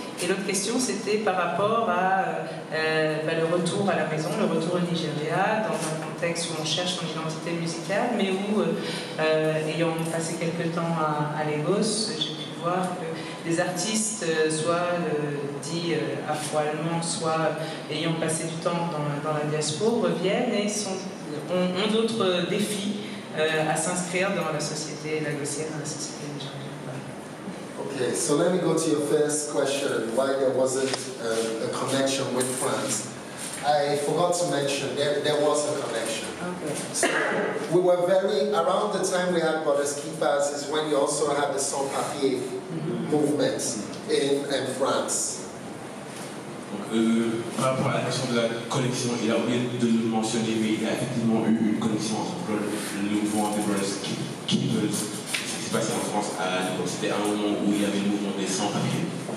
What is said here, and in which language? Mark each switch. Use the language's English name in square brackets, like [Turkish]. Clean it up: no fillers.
[French] Et l'autre question, c'était par rapport à le retour à la maison, le retour au Nigeria, dans un contexte où on cherche son identité musicale, mais où, ayant passé quelques temps à Lagos, j'ai pu voir que des artistes, soit dits afro-allemands, soit ayant passé du temps dans la diaspora, reviennent et ont d'autres défis à s'inscrire dans la société lagosienne, dans la société nigérienne. [English] Okay, so let me go to your first question, why there wasn't a connection with France. I forgot to mention there was a connection. Okay. So we were around the time we had Brothers Keepers is when you also had the sans-papier movement in France. [French] Donc, par rapport à la question de la connexion, il a oublié de le mentionner, mais il y a effectivement eu une connexion entre le mouvement des Brothers Keepers, ce qui s'est passé en France à l'époque. C'était un moment où il y avait le mouvement des sans-papiers.